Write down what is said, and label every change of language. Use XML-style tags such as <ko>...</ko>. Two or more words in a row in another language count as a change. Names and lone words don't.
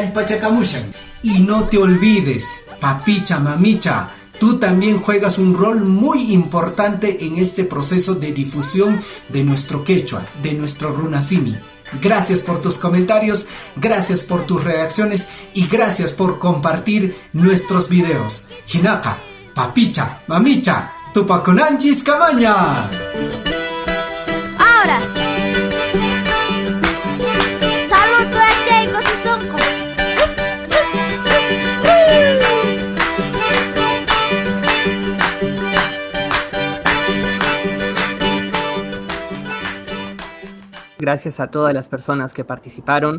<es>Y no te olvides, Papicha, mamicha, tú también juegas un rol muy importante en este proceso de difusión de nuestro quechua, de nuestro runasimi. Gracias por tus comentarios, gracias por tus reacciones y gracias por compartir nuestros videos.</es> <qu>Hinaka, papicha, mamicha, tupaconanchis camaña.</qu> <es>Ahora, saludo a Diego Tizonco. Gracias a todas las personas que participaron.</es>